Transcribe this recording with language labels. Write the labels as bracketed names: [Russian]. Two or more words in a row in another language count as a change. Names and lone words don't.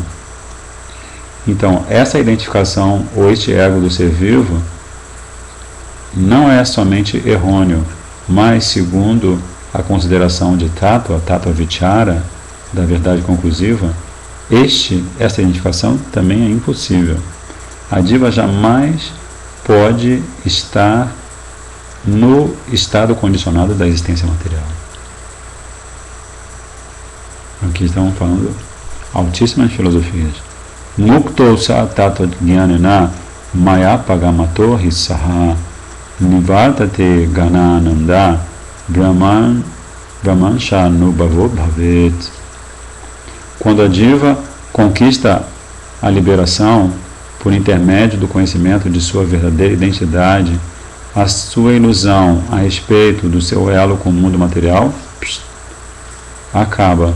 [Portuguese] Então, essa identificação ou este ego do ser vivo não é somente errôneo, mas segundo a consideração de [Sanskrit] Tattva Vichara, [Portuguese] da verdade conclusiva, essa identificação também é impossível. A diva jamais pode estar no estado condicionado da existência material. Aqui estamos falando altíssimas filosofias. [Sanskrit] Mukto sa tato jnanena maya pagamato hissaha nivartate ganananda brahman shanubhavo bhavet. [Portuguese] Quando a diva conquista a liberação por intermédio do conhecimento de sua verdadeira identidade, a sua ilusão a respeito do seu elo com o mundo material acaba.